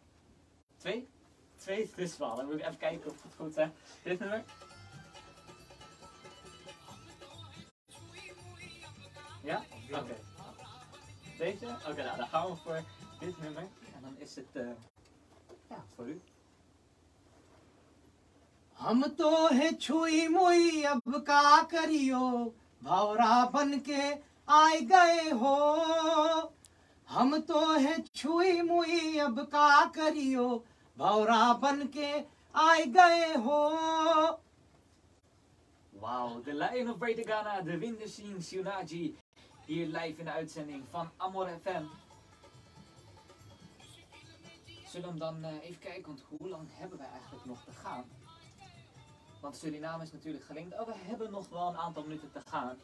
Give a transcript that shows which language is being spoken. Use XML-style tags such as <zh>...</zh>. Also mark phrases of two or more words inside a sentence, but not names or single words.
<nl>2? 2 is wel. Dan moet ik even kijken of het goed is. Dit nummer? Ja? Oké. Deze? Oké, nou dan gaan we voor dit nummer. En dan is het ja, voor u.</nl> <hi>हम तो है छुई मुई अब का करियो भवरा बन के आए गए हो हम तो है छुई मुई अब का करियो भवरा बन के आए गए हो.</hi> <nl>Wauw, de Lion of Greater Ghana, De Winder Sings Yunaji. Hier live in de uitzending van Amor FM. Zullen we hem dan even kijken, want hoe lang hebben wij eigenlijk nog te gaan? Want Suriname is natuurlijk gelinkt. Oh, we hebben nog wel een aantal minuten te gaan.</nl>